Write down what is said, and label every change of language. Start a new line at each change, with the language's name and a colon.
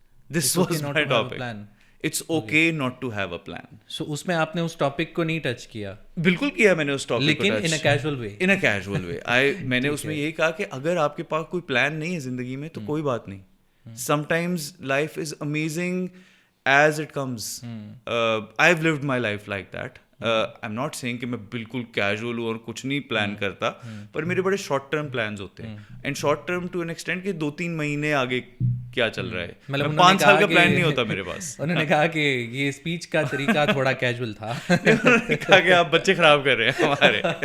English: This was my topic, it's okay not to have a plan.
Hindi: सो उसमें आपने उस topic को नहीं टच किया? बिल्कुल किया मैंने उस टॉपिक
English: को, लेकिन in a casual way. In a casual way
Hindi: मैंने उसमें यही कहा कि अगर आपके पास कोई प्लान नहीं है जिंदगी में तो कोई बात नहीं.
English: Sometimes life is amazing as it comes. I've lived my life like that. I'm not saying
Hindi: कि मैं बिल्कुल कैजुअल हूँ और कुछ नहीं प्लान करता, पर मेरे बड़े शॉर्ट टर्म प्लान्स होते हैं.
English: and short term to an extent
Hindi: कि 2-3 महीने आगे क्या चल रहा है. मतलब 5 साल का प्लान नहीं होता मेरे पास. उन्होंने कहा कि ये स्पीच का तरीका थोड़ा कैजुअल था. उन्होंने कहा कि आप बच्चे खराब कर रहे हैं हमारे.